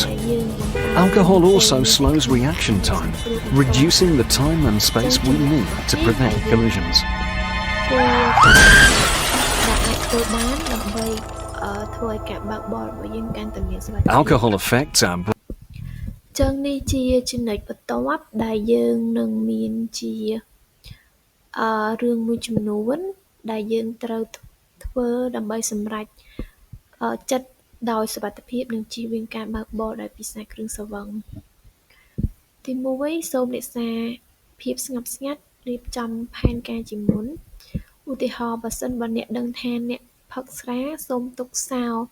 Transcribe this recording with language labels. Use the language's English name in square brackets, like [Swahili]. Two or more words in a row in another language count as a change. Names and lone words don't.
[English] Alcohol also slows reaction time, reducing the time and space we need to prevent collisions. Alcohol affects our brain. [Khmer] ចឹងនេះជាចំណុចបន្ទាប់ដែលយើងនឹងមានជារឿងមួយចំនួនដែលយើងត្រូវធ្វើដើម្បីសម្រេចចិត្តដោយសុវត្ថិភាពនិងជៀសវាងការបើកបរដោយពិសាគ្រឿងស្រវឹងទី1សូមរក្សាភាពស្ងប់ស្ងាត់រៀបចំផែនការជាមុនឧទាហរណ៍បើសិនបើអ្នកដឹងថាអ្នកផឹកស្រាសូមទុកសោ